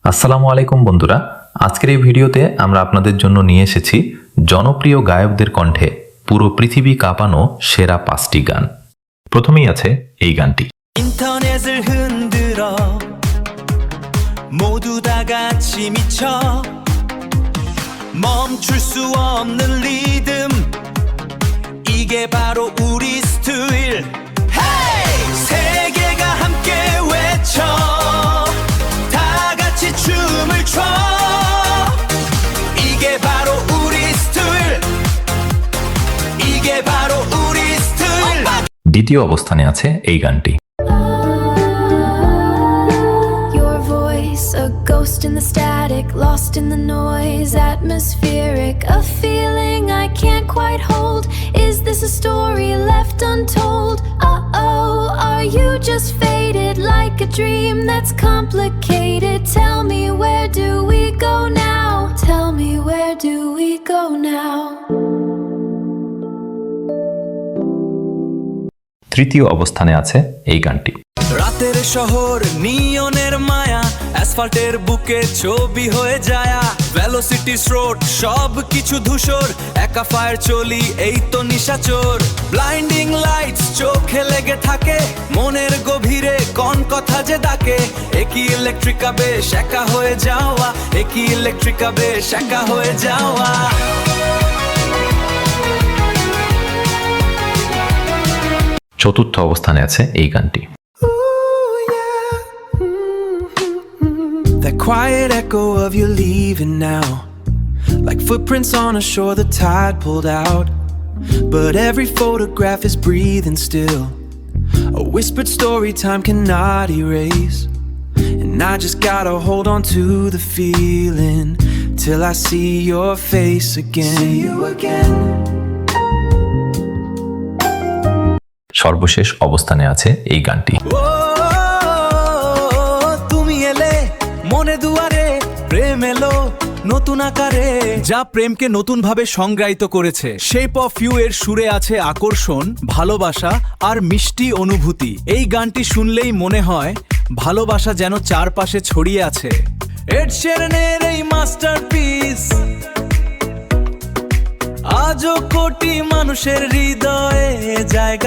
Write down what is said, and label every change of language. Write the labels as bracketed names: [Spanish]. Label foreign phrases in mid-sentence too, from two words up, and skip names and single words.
[Bangla] আসসালামু আলাইকুম বন্ধুরা, আজকের এই ভিডিওতে আমরা আপনাদের জন্য নিয়ে এসেছি জনপ্রিয় গায়কদের কণ্ঠে পুরো পৃথিবী কাঁপানো সেরা 5টি গান। প্রথমেই আছে এই গানটি। [Korean] 인터넷을 흔들어 모두 다 같이 미쳐 멈출 수 없는 리듬 이게 바로 우리 스타일 Hey! 세계가 함께 외쳐 다 같이 춤을 춰 이게 바로 우리 스타일 이게 바로 우리 스타일 [Bangla] দ্বিতীয় অবস্থানে আছে এই গানটি। [English] Your voice, a ghost in the static, lost in the noise, atmospheric, a feeling I can't quite hold. Is this a story left untold? Uh-oh, are you just faded like a dream that's complicated? Tell me, where do we go now? Tell me, where do we go now? [Bangla] তৃতীয় অবস্থানে আছে এই গানটি। রাতের শহর নিয়নের মায়া অ্যাসফাল্টের বুকে ছবি হয়ে যায় ভেলোসিটি স্রোত সব কিছু ধূসর একা ফায়ার চলি এই তো নিশাচর [English] blinding lights [Bangla] চোখে লেগে থাকে মনের গভীরে কোন কথা যে ডাকে একই ইলেকট্রিক আবেশ একা হয়ে যাওয়া একই ইলেকট্রিক আবেশ একা হয়ে যাওয়া চতুর্থ অবস্থানে আছে এই গানটি। [English] That quiet echo of you leaving now like footprints on a shore the tide pulled out but every photograph is breathing still a whispered story time cannot erase and I just gotta hold on to the feeling till I see your face again see you again [Bangla] সর্বশেষ অবস্থানে আছে এই গানটি। তুমি এলে মনে দুয়ারে প্রেম এলো নতুন আকারে যা প্রেমকে নতুন ভাবে সংজ্ঞায়িত করেছে শেপ অফ ইউ এর সুরে আছে আকর্ষণ ভালোবাসা আর মিষ্টি অনুভূতি এই গানটি শুনলেই মনে হয় ভালোবাসা যেন চারপাশে ছড়িয়ে আছে এড শেরানের এই মাস্টারপিস আজও কোটি মানুষের হৃদয়ে জায়গা।